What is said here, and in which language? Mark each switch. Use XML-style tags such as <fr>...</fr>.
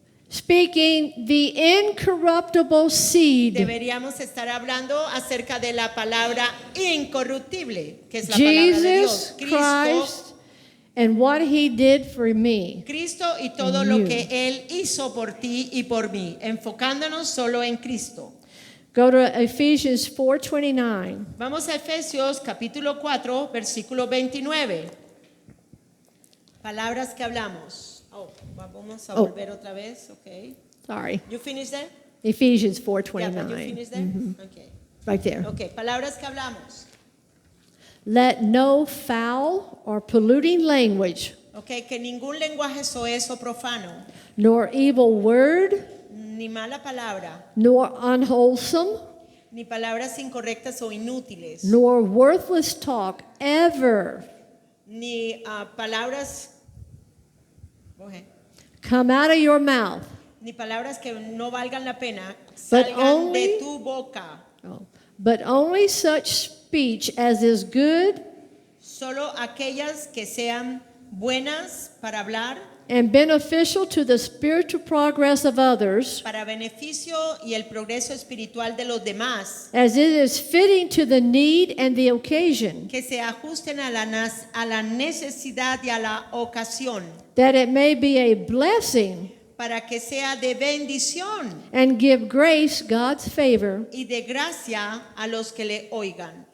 <en>speaking the incorruptible seed,</en> <es>deberíamos estar hablando acerca de la palabra incorruptible, que es la palabra de</es> <en>Jesus</en> <es>Dios.</es> <en>Christ, and what he did for me.</en> <es>Cristo y todo</es> <en>And</en> <es>lo</es> <en>you.</en> <es>que Él hizo por ti y por mí, enfocándonos solo en Cristo.</es> <en>Go to Ephesians 4:29.</en> <es>Vamos a Efesios capítulo 4, versículo 29. Palabras que hablamos. Vamos a volver otra vez, okay.</es> <en>Sorry. You finished there? Ephesians Yeah, but you 4:29. finished there? Okay. Right there.</en> <es>Okay, palabras que hablamos.</es> <en>Let no foul or polluting language,</en> <es>Okay, que ningún lenguaje soez o profano,</es> <en>nor evil word,</en> <es>ni mala palabra,</es> <en>nor unwholesome,</en> <es>ni palabras incorrectas o inútiles,</es> <en>nor worthless talk ever</en> <es>ni palabras, okay,</es> <en>come out of your mouth,</en> <es>ni palabras que no valgan la pena</es> <en>But</en> <es>salgan</es> <en>only-</en> <es>de tu boca.</es> <en>but only such speech as is good</en> <es>Solo aquellas que sean buenas para hablar,</es> <en>and beneficial to the spiritual progress of others,</en> <es>para beneficio y el progreso espiritual de los demás,</es> <en>as it is fitting to the need and the occasion,</en> <es>que se ajusten a la necesidad y a la ocasión,</es> <en>that it may be a blessing</en> <es>para que sea de bendición</es> <en>and give grace, God's favor,</en> <es>y de gracia a los que le oigan,</es>